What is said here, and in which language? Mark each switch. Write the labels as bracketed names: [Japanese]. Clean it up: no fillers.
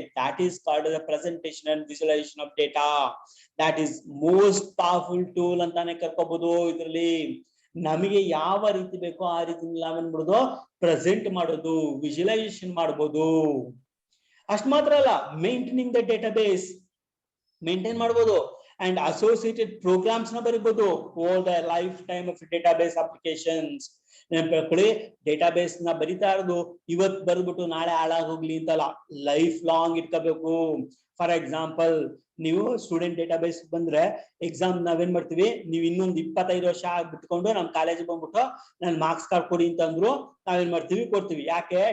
[English] That is called the presentation and visualisation of data. That is most powerful tool [Kannada] ಅಂತಾನೆ ಕರ್ಕೋಬಹುದು. ಇದರಲ್ಲಿ ನಮಗೆ ಯಾವ ರೀತಿ ಬೇಕೋ ಆ ರೀತಿ ನಾವೇನ್ ಮಾಡೋದು, ಪ್ರೆಸೆಂಟ್ ಮಾಡೋದು, ವಿಜುವಲೈಸೇಷನ್ ಮಾಡಬಹುದು. ಅಷ್ಟು ಮಾತ್ರ ಅಲ್ಲ, [English] maintaining the database [Kannada] ಮೇಂಟೈನ್ ಮಾಡಬಹುದು. [English] and associated programs [Kannada] na baribodu [English] all the lifetime of database applications. [Kannada] ನೆನಪಿಟ್ಕೊಳ್ಳಿ, database ನ ಬರಿತಾ ಇರೋದು ಇವತ್ ಬರ್ಬಿಟ್ಟು ನಾಳೆ ಹಾಳಾಗಿ ಹೋಗ್ಲಿ ಅಂತಲ್ಲ, ಲೈಫ್ ಲಾಂಗ್ ಇಟ್ಕೋಬೇಕು. ಫಾರ್ ಎಕ್ಸಾಂಪಲ್ ನೀವು ಸ್ಟೂಡೆಂಟ್ ಡೇಟಾಬೇಸ್ ಬಂದ್ರೆ ಎಕ್ಸಾಮ್ ನಾವೇನ್ ಮಾಡ್ತೀವಿ, ನೀವು ಇನ್ನೊಂದು 25 ವರ್ಷ ಬಿಟ್ಕೊಂಡು ನಮ್ ಕಾಲೇಜ್ ಬಂದ್ಬಿಟ್ಟು ನನ್ ಮಾರ್ಕ್ಸ್ ಕಾರ್ಡ್ ಕೊಡಿ ಅಂತಂದ್ರು ನಾವೇನ್ ಮಾಡ್ತೀವಿ, ಕೊಡ್ತೀವಿ. ಯಾಕೆ?